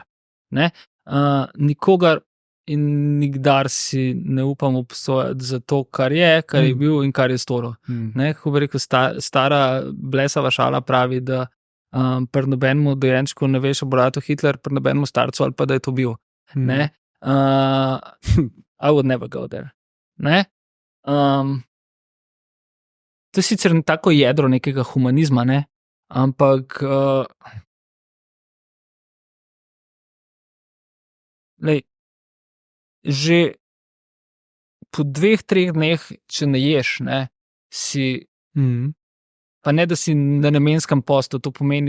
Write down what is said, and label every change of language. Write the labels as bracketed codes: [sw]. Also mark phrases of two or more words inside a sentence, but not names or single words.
[sl] Nikogar in nikdar si ne upam obsojati za to, kar je bil in kar je storil. Ko bi rekel, stara blesava šala pravi, da pri nobenemu dojenčku ne veš, bo rato Hitler, pri nobenemu starcu ali pa da je to bil. [en] I would never go there. [sl] To je sicer tako jedro nekega humanizma, ampak že po 2-3 dneh, če ne ješ, si pa ne, da si na namenskem postu, to pomeni,